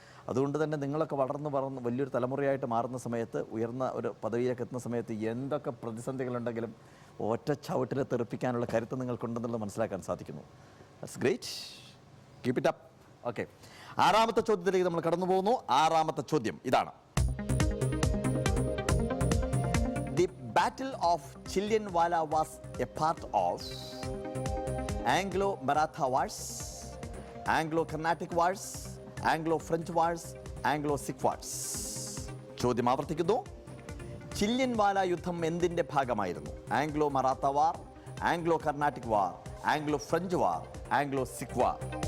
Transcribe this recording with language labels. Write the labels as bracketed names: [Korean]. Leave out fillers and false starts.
[Malayalam] അതുകൊണ്ട് തന്നെ നിങ്ങളൊക്കെ വളർന്ന് വലിയൊരു തലമുറയായിട്ട് മാറുന്ന സമയത്ത്, ഉയർന്ന ഒരു പദവിയിലേക്ക് എത്തുന്ന സമയത്ത് എന്തൊക്കെ പ്രതിസന്ധികളുണ്ടെങ്കിലും ഒറ്റ ചവിട്ടിൽ തെറിപ്പിക്കാനുള്ള കരുത്ത് നിങ്ങൾക്കുണ്ടെന്നുള്ളത് മനസ്സിലാക്കാൻ സാധിക്കുന്നു. [English] That's great, keep it up. [Malayalam] Okay, ആറാമത്തെ ചോദ്യത്തിലേക്ക് നമ്മൾ കടന്നു പോകുന്നു. ആറാമത്തെ ചോദ്യം ഇതാണ്. [English] The Battle of Chillianwala was a part of Anglo-Maratha Wars, Anglo-Carnatic Wars, Anglo-French Wars, Anglo-Sikh Wars. [Malayalam] ചോദ്യം ആവർത്തിക്കുന്നു. ചില്യൻവാല യുദ്ധം എന്തിൻ്റെ ഭാഗമായിരുന്നു? ആംഗ്ലോ-മറാത്ത വാർ, ആംഗ്ലോ-കർണാട്ടിക് വാർ, ആംഗ്ലോ-ഫ്രഞ്ച് വാർ, ആംഗ്ലോ-സിഖ് വാർ.